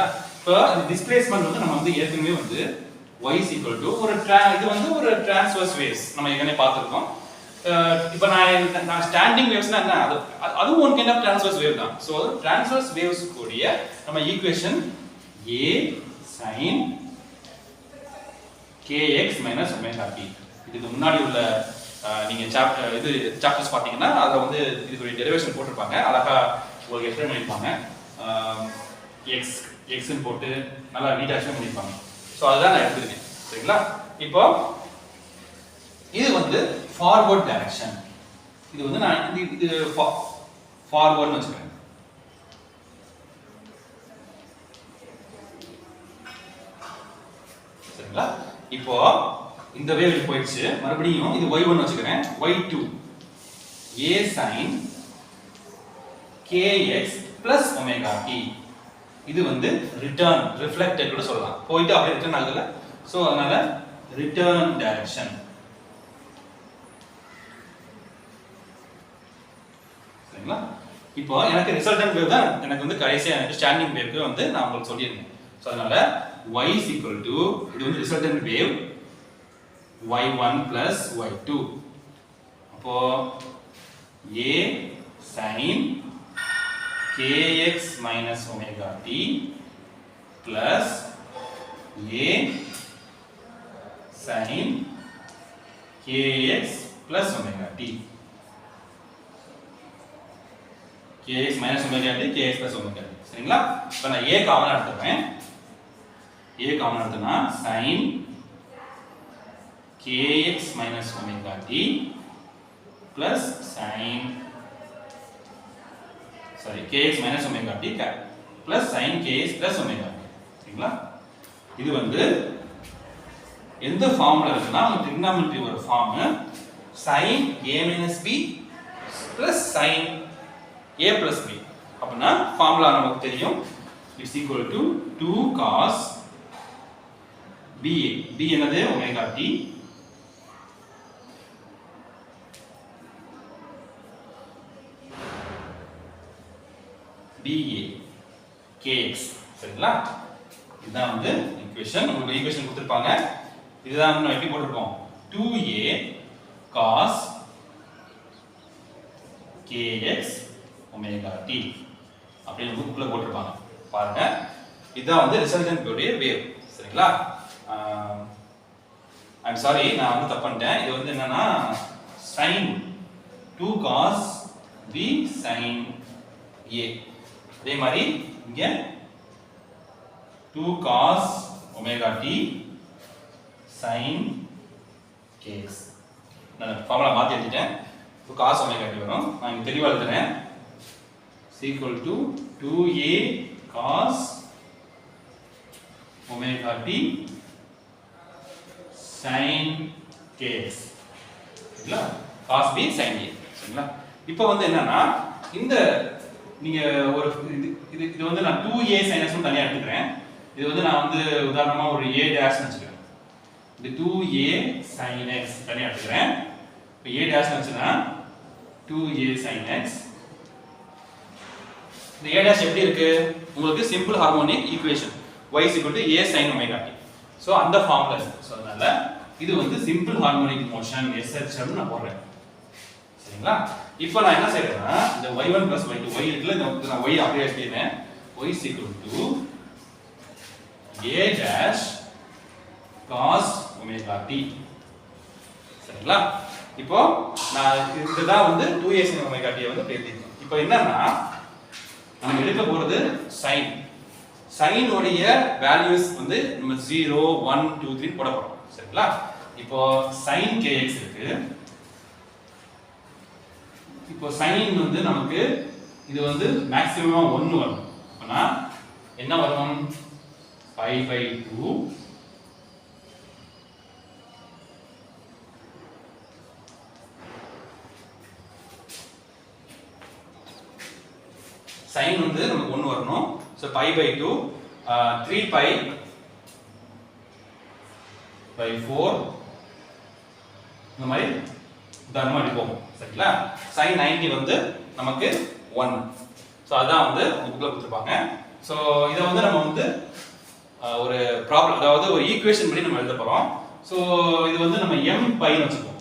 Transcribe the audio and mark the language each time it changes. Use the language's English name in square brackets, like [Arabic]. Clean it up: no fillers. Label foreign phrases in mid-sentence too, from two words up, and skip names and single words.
[Tamil] இப்போ இந்த டிஸ்பிளேஸ்மென்ட் வந்து நம்ம வந்து ஏற்கனவே வந்து y ஒரு இது வந்து ஒரு [English] transverse waves [Tamil] நம்ம ஏற்கனவே பார்த்துருக்கோம். இப்போ நான் [English] standing waves [Tamil] என்ன, அதுவும் [English] one kind of transverse wave [Tamil] தான். ஸோ [English] transverse waves [Tamil] கூடிய நம்ம ஈக்குவேஷன் [English] a sin kx minus omega t. [Tamil] இதுக்கு முன்னாடி உள்ள நீங்க சாப்டர்ஸ் பார்த்தீங்கன்னா அதில் வந்து இதுக்குரிய டெரிவேஷன் போட்டிருப்பாங்க, அழகா உங்களுக்கு எக்ஸ்பிளைன் பண்ணியிருப்பாங்க. எக்ஸ்ன்னு போட்டு நல்லா நீட்டாக எக்ஸ்பிளைன் பண்ணியிருப்பாங்க. ஸோ அதுதான் நான் எடுத்துருக்கேன். சரிங்களா? இப்போ இது வந்து [English] forward direction. [Tamil] இது வந்து நான் இது ஃபார்வர்ட்னு வச்சுக்கிறேன். சரிங்களா? இப்போ இந்த வேவ் போயிடுச்சு, மறுபடியும் இது y1 வச்சுக்கிறேன், [English] y2 a sin kx plus omega t. [Tamil] இது வந்து [English] return reflected [Tamil] கூட சொல்லலாம், போயிட்டு அப்படியே ரிட்டர்ன் ஆகுதுல. சோ அதனால [English] return direction. [Tamil] சரிங்களா? இப்போ எனக்கு [English] resultant wave [Tamil] தான் எனக்கு வந்து கடைசியா எனக்கு [English] standing wave [Tamil] வந்து நான் உங்களுக்கு சொல்லியிருந்தேன். சோ அதனால y இது வந்து [English] resultant wave y1 plus y2. அப்போ a sin kx minus omega t plus a sin kx plus omega t. kx minus omega t, kx plus omega t. [Tamil] சரிங்களா? இப்போ நான் a காமனா எடுத்துறேன். a காமனா எடுத்தனா sin kx minus omega t plus sin kx minus omega t plus sin kx plus omega t. சரிங்களா? இது வந்து எந்த ஃபார்ம்ல இருக்குன்னா ட்ரிகோனோமெட்ரி ஒரு ஃபார்ம், [English] sin a minus b plus sin a plus b. [Tamil] அப்படினா ஃபார்முலா நமக்கு தெரியும், [English] is equal to 2 cos ba. b [Tamil] என்னது [English] omega t dA kx. [Tamil] சரிங்களா? இதுதான் வந்து ஈக்குவேஷன். உங்களுக்கு ஈக்குவேஷன் கொடுத்திருப்பாங்க. இதுதான் நம்ம எப்படி போட்டுருப்போம், [English] 2a cos kx omega t [Tamil] அப்படின்னு புக்ல போட்டுருப்பாங்க. பாருங்க, இதுதான் வந்து ரிசல்டன்ட் உடைய வேவ். சரிங்களா? [English] I'm sorry, [Tamil] நான் வந்து தப்பு பண்ணிட்டேன். இது வந்து என்னன்னா [English] sin 2 cos b sin a. [Tamil] அதே மாதிரி இங்க [English] 2 cos omega t sin kx. [Tamil] நான் ஃபார்முலா மாத்தி எழுதிட்டேன். [English] 2 cos omega t [Tamil] வரும். நான் இங்க தெளிவா எழுதுறேன், [English] is equal to 2a cos omega t sin kx. சரிங்களா? cos b sin a. [Tamil] சரிங்களா? இப்போ வந்து என்னன்னா இந்த நீங்க ஒரு இது வந்து நான் [English] 2a sin x [Tamil] தனியா எடுத்துக்கிறேன். இது வந்து நான் வந்து உதாரணமா ஒரு [English] a dash [Tamil] வெச்சுக்கிறேன். இது [English] 2a sin x [Tamil] தனியா எடுத்துக்கிறேன். இப்போ [English] a dash [Tamil] வெச்சனா [English] 2a sin x. [Tamil] இந்த a dash எப்படி இருக்கு? உங்களுக்கு [English] simple harmonic equation y a sin omega t. [Tamil] சோ அந்த ஃபார்முலா இருக்கு. சோ அதனால இது வந்து [English] simple harmonic motion [Tamil] SHM நான் போடுறேன். சரிங்களா? இப்போ நான் என்ன செய்றேன்னா இந்த [English] y1 y2 y [Tamil] இருக்குல இந்த நான் y அப்படியே எழுதிறேன். [English] y a dash cos omega t. [Tamil] சரிங்களா? இப்போ நான் இதுதான் வந்து [English] 2a sin omega t [Tamil] வந்து எழுதிட்டேன். இப்போ என்னன்னா நம்ம எடுக்க போறது sin. sin உடைய வேல்யூஸ் வந்து நம்ம 0 1 2 3 போட போறோம். சரிங்களா? இப்போ [English] sin kx [Tamil] இருக்கு. இப்போ sin வந்து நமக்கு இது வந்து மேக்ஸिमम 1 வரும். அப்பனா என்ன வரும்? [English] pi by 2 [Tamil] sin வந்து நமக்கு 1 வரணும். சோ [English] pi by 2 3 pi by 4 [Tamil] இந்த மாதிரி உதாரணமா எடுப்போம். சரிங்களா? sin 90 வந்து நமக்கு 1. சோ அதான் வந்து புக்ல கொடுத்திருப்பாங்க. சோ இத வந்து நம்ம வந்து ஒரு ப்ராப்ளம் அதாவது ஒரு ஈக்குவேஷன் படி நம்ம எழுத போறோம். சோ இது வந்து நம்ம [English] m pi [Tamil] ன்னு வெச்சுப்போம்.